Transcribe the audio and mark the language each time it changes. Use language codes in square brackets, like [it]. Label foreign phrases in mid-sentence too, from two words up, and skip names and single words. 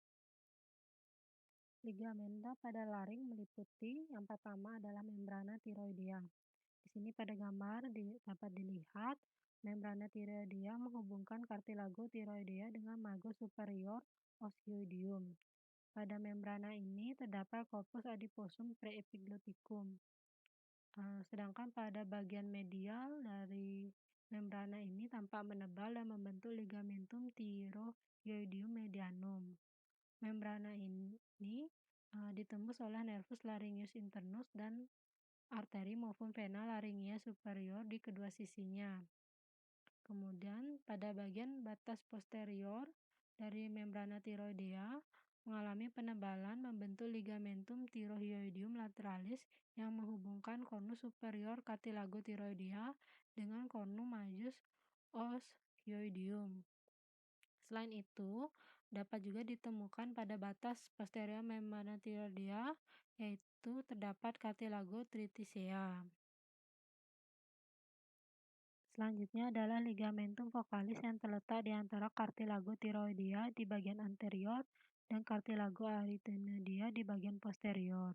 [id] Ligamenta pada laring meliputi yang pertama adalah [la] membrana tiroidea. [id] Di sini pada gambar dapat dilihat [la] membrana tiroidea [id] menghubungkan [la] cartilago tiroidea [id] dengan [la] margo superior osioidium. [id] Pada membrana ini terdapat [la] corpus adiposum preepigloticum. [id] Sedangkan pada bagian medial dari membrana ini tampak menebal dan membentuk [la] ligamentum thyroidium medianum. [id] Membrana ini ditembus oleh [la] nervus laryngeus internus [id] dan arteri maupun [la] vena laryngea superior [id] di kedua sisinya. Kemudian pada bagian batas posterior dari [la] membrana tiroidea [id] mengalami penebalan membentuk [la] ligamentum thyroidium lateralis [id] yang menghubungkan [la] cornu superior cartilago thyroidea [id] dengan [la] cornu majus osioidium. [id] Selain itu, dapat juga ditemukan pada batas posterior [la] membrana tiroidea, [id] yaitu terdapat [la] cartilago triticea. [id] Selanjutnya adalah [la] ligamentum vocalis [id] yang terletak di antara [la] cartilago thyroidea [id] di bagian anterior dan [la] cartilago arytenoidea [id] di bagian posterior.